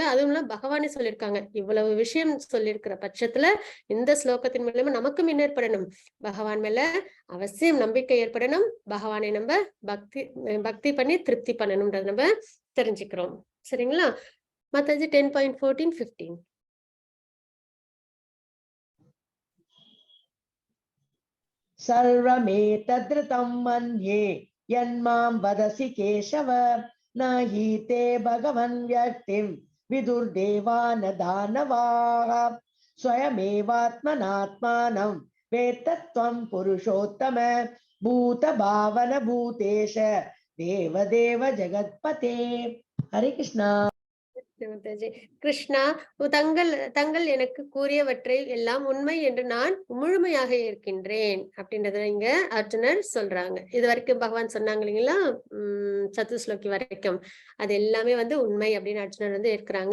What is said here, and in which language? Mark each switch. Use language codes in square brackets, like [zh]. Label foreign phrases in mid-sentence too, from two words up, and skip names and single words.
[ta] அதுவும் இல்லாம பகவானே சொல்லியிருக்காங்க. இவ்வளவு விஷயம் சொல்லியிருக்கிற பட்சத்துல இந்த ஸ்லோகத்தின் மூலியமா நமக்கும் என்ன ஏற்படணும்? பகவான் மேல அவசியம் நம்பிக்கை ஏற்படணும். பகவானை நம்ம பக்தி பண்ணி திருப்தி பண்ணணும்ன்றத நம்ம தெரிஞ்சுக்கிறோம். சரிங்களா? மத்தாஜி 10.14, 15. [sa] सर्वमेतद्ऋतं मन्ये यन्मां वदसि केशव, न हि ते भगवन् व्यक्तिं विदुर्देवा न दानवाः, स्वयमेवात्मनात्मानं वेत्तत्वं पुरुषोत्तम, भूतभावन भूतेश देवदेव जगत्पते. हरे कृष्णा. [ta] கிருஷ்ணா, தங்கள் எனக்கு கூறியவற்றை எல்லாம் உண்மை என்று நான் முழுமையாக இருக்கின்றேன் அப்படின்றத இங்க அர்ஜுனர் சொல்றாங்க. இது வரைக்கும் பகவான் சொன்னாங்க இல்லைங்களா? சதுஸ்லோகி வரைக்கும் அது எல்லாமே உண்மை அப்படின்னு அர்ஜுனர் இருக்கிறாங்க.